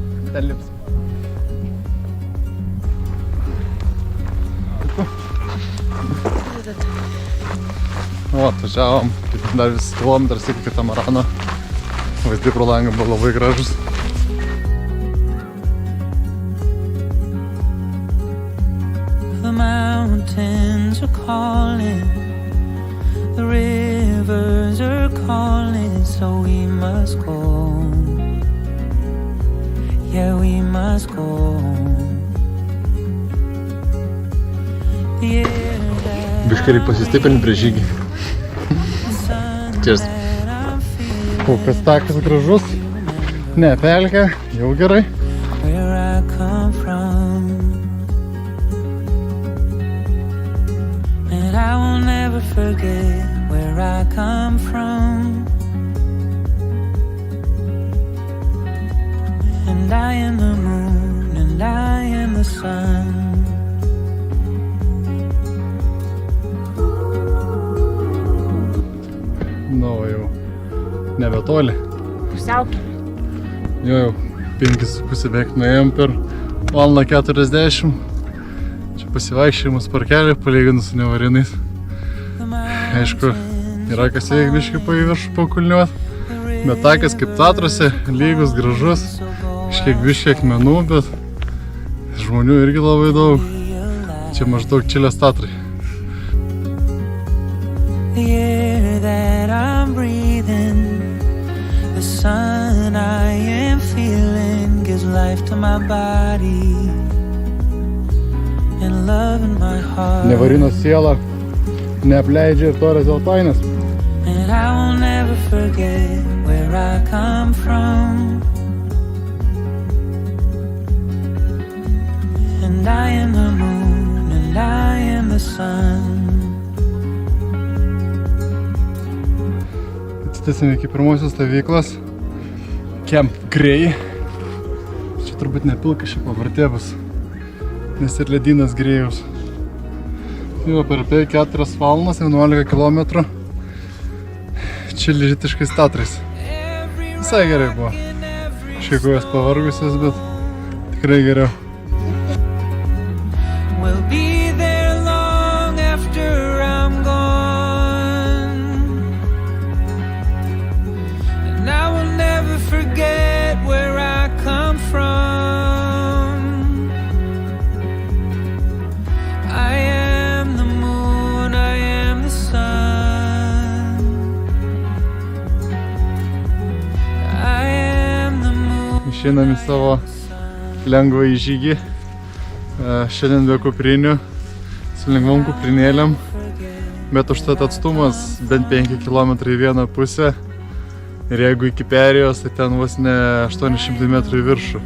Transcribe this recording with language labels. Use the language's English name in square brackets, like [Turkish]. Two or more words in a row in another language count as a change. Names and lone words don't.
[Lithuanian] ten lips. O, atvažiavom, dar vis kilometras iki katamarano. Vaizdai pro langą buvo labai gražus. [English] The mountains are calling, the rivers are calling, so we must go. Yeah, we must go. [Lithuanian] Biškai reik pasistiprinti prieš žygį. Cheers. O, kas takas gražus, ne pelkė, jau gerai. [English] And I will never forget where I come from. And I am the moon and I am the sun. [Lithuanian] Nu, jau nebetoli. Pusiaukelė. Jau 5,5 beveik nuėjom per valandą 40. Čia pasivaikščiojimas parkelį palyginus su nevarinais. Aišku, yra kas veik biškai į viršų pakulniuot. Bet takas kaip Tatrose, lygus, gražus. Kažkiek biškai akmenų, bet žmonių irgi labai daug. Čia maždaug Čilės Tatrai. [English] The air that I'm breathing, the sun I am feeling gives life to my body and love in my heart. [Lithuanian] Nevarino siela neapleidžia ir Torres del Painas. [English] And I will never forget where I come from. And I am the moon and I am the sun. [Lithuanian] Atsitęsime iki pirmosios stovyklos Camp Grey. Čia turbūt nepilka ši pavardė bus, nes ir ledynas Grėjaus. Jau per 4 valandas 11 km čilietiškais Tatrais. Visai gerai buvo. Šiek kojas pavargusios, bet tikrai geriau. [English] We'll be there long after I'm gone, and I will never forget where I come from. I am the moon, I am the sun. I am the moon. [Lithuanian] Išeinam į savo lengvą į žygį. Šiandien be kuprinių, su lengvom kuprinėlėm, bet užtat atstumas bent 5 km į vieną pusę. Ir jeigu iki perėjos, tai ten vos ne 800 metrų į viršų.